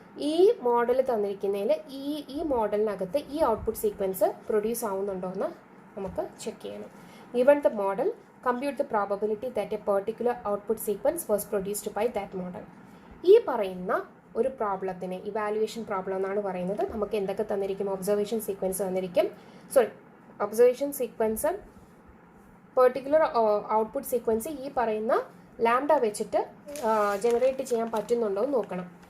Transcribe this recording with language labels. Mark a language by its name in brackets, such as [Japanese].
[Malayalam] ഈ മോഡൽ തന്നിരിക്കുന്നതിൽ ഈ മോഡലിനകത്ത് ഈ ഔട്ട്പുട്ട് സീക്വൻസ് പ്രൊഡ്യൂസ് ആവുന്നുണ്ടോ എന്ന് നമുക്ക് ചെക്ക് ചെയ്യണം. [English] Given the model, compute the probability that a particular output sequence was produced by that model. [Malayalam] ഈ പറയുന്ന ഒരു പ്രോബ്ലത്തിന് ഇവാലുവേഷൻ പ്രോബ്ലം എന്നാണ് പറയുന്നത്. നമുക്ക് എന്തൊക്കെ തന്നിരിക്കും? ഒബ്സർവേഷൻ സീക്വൻസ് തന്നിരിക്കും. Observation sequence, particular output sequence ഈ പറയുന്ന ലാംഡ വെച്ചിട്ട് ജനറേറ്റ് ചെയ്യാൻ പറ്റുന്നുണ്ടോ എന്ന് നോക്കണം.